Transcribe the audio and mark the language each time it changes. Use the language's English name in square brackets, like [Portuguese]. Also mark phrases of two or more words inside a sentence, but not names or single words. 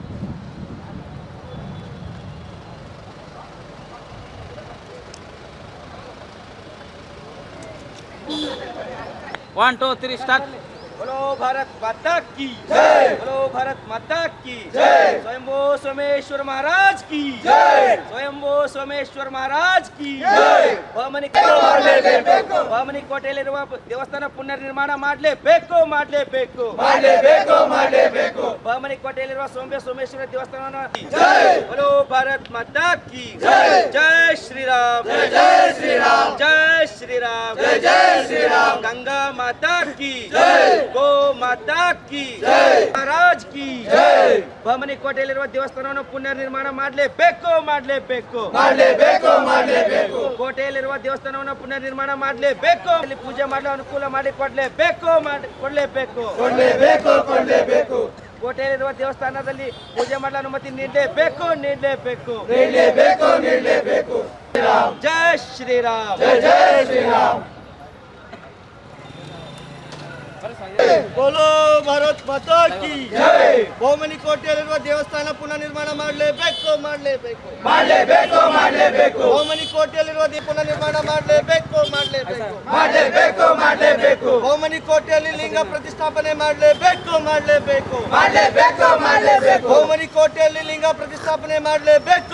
[Hindi] 1 2 3 स्टार्ट। बोलो भारत माता की जय, बोलो भारत माता की जय, स्वयंभू सोमेश्वर महाराज की जय, स्वयंभू सोमेश्वर महाराज की जय। [Kannada] ಬಹಮನಿ ಕೋಟೆಯಲ್ಲಿರುವ ದೇವಸ್ಥಾನ ಪುನರ್ ನಿರ್ಮಾಣ ಮಾಡಲೇಬೇಕು. ಬಹಮನಿ ಕೋಟೆಯಲ್ಲಿರುವ ಸೋಮೇಶ್ವರ ದೇವಸ್ಥಾನವನ್ನು ಜಯ, [Hindi] बोलो भारत माता की जय, जय श्री राम, जय श्री राम, जय श्री राम, जय श्री राम, गंगा माता की जय, गो माता की जय, महाराज की जय। [Kannada] ಬಹಮನಿ ಕೋಟೆಯಲ್ಲಿರುವ ದೇವಸ್ಥಾನವನ್ನು ಪುನರ್ ನಿರ್ಮಾಣ ಮಾಡಲೇಬೇಕು. ಕೋಟೆಯಲ್ಲಿರುವ ದೇವಸ್ಥಾನವನ್ನು ಪುನರ್ ನಿರ್ಮಾಣ ಮಾಡಲೇಬೇಕು. ಅಲ್ಲಿ ಪೂಜೆ ಮಾಡಲು ಅನುಕೂಲ ಮಾಡಿ ಕೊಡಲೇಬೇಕು. ಕೋಟೆಯಲ್ಲಿರುವ ದೇವಸ್ಥಾನದಲ್ಲಿ ಪೂಜೆ ಮಾಡಲು ಅನುಮತಿ ನೀಡಲೇಬೇಕು. [Hindi] जय श्रीराम, जय श्रीराम। बोलो भारत माता की जय। [Kannada] ಬಹಮನಿ ಕೋಟೆಯಲ್ಲಿರುವ ದೇವಸ್ಥಾನ ಪುನಃ ನಿರ್ಮಾಣ ಮಾಡಲೇಬೇಕು. ಬಹಮನಿ ಕೋಟೆಯಲ್ಲಿರುವ ಪುನಃ ನಿರ್ಮಾಣ ಮಾಡಲೇಬೇಕು. ಬಹಮನಿ ಕೋಟೆಯಲ್ಲಿ ಲಿಂಗ ಪ್ರತಿಷ್ಠಾಪನೆ ಮಾಡಲೇಬೇಕು. ಬಹಮನಿ ಕೋಟೆಯಲ್ಲಿ ಲಿಂಗ ಪ್ರತಿಷ್ಠಾಪನೆ ಮಾಡಲೇಬೇಕು.